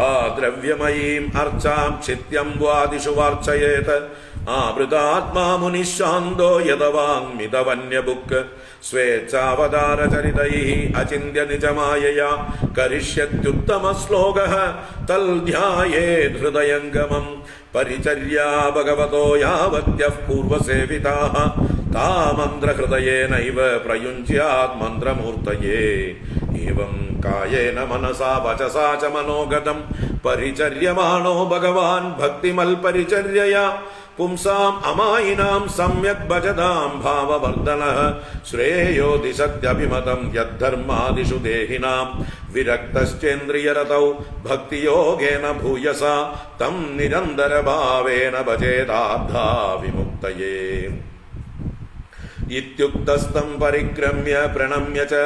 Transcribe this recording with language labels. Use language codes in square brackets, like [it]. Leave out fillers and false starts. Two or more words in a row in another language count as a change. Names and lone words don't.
[sa] ദ്രവ്യമയീം അർച്ചാം ക്ഷിത്യം വാദിഷു വാർച്ചയേത് ആവൃതാത്മാ മുനിശാന്തോ യദവാങ്മിതവന്യബുക്ക് സ്വേച്ഛാവതാരചരിതൈഃ അചിന്ത്യ നിജമായയാ കരിഷ്യത്യുത്തമ ശ്ലോകഃ തൽ ധ്യായേത് ഹൃദയംഗമം പരിചര്യാ ഭഗവതോ യാവത്യഃ പൂർവസേവിതാഃ താമന്ത്രഹൃദയേനൈവ പ്രയുഞ്ജ്യാത് മന്ത്രമൂർത്തയേ. ഏവം കായേന മനസാ വചസാ ച മനോഗതം പരിചര്യമാണോ ഭഗവാൻ ഭക്തിമൽ പരിചര്യയാ पुंसाम् अमायिनां सम्यक् भजतां भाववर्धनः श्रेयो दिशत्यभिमतं यद्धर्मादिषु देहिनां विरक्तश्चेन्द्रियरतौ भक्तियोगेन भूयसा तं निरन्तरभावेन भजेदाब्धा विमुक्तये इत्युक्तस्तं परिक्रम्य प्रणम्य च